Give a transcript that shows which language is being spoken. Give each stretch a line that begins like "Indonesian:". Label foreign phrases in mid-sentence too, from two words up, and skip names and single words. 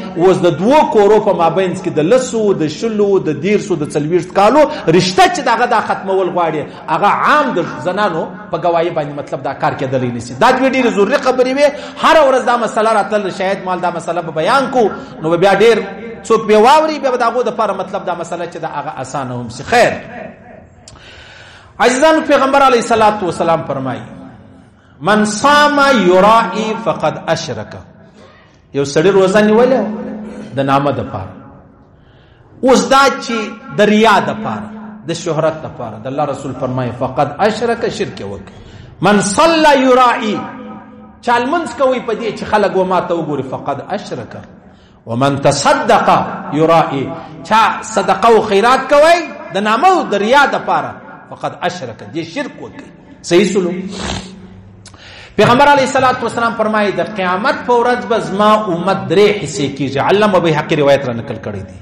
Pashto: اوس د دوو کورو په مابینځ کې د 10 د 20 د 30 د 40 کالو رشته چې دغه دا ختمول غواړي، هغه عام د زنانو په ګواهي باندې مطلب دا کار کېدلی نشي. دا دوی ډېرې ضروري خبرې وې. هره ورځ دا مسله راتلل، شاید مال دا مسله به بیان کو، نو بیا ډېر څوک به واوري، بیا به د هغو دپاره مطلب دا مسله چې دا هغه اسانه هم سي. خیر عزیزانو، پیغمبر
Arabic: علیه الصلاة والسلام
Pashto: فرمایي
Arabic: من صام یرائی فقد اشرک.
Pashto: یو سړی روزه نیولې د نامه دپاره، اوس دا چې د ریا دپاره، د شهرت دپاره، د الله رسول فرمایي
Arabic: فقد اشرک،
Pashto: شرک وکړي.
Arabic: من صلى یرائی،
Pashto: چا لمونځ کوي په دې چې خلک و ما ته وګوري،
Arabic: فقد اشرک. ومن تصدق یرائی،
Pashto: چا صدقه او خیرات کوي د نامه او د ریا دپاره،
Arabic: فقد اشرک،
Pashto: دې شرک وکړي. صحیح سلوک. پیغمبر
Arabic: علیه الصلاة والسلام
Pashto: فرمایي د قیامت په ورځ به زما امت 3 حصے کیږي. علامه بیهقي روایت را نقل کړی دی.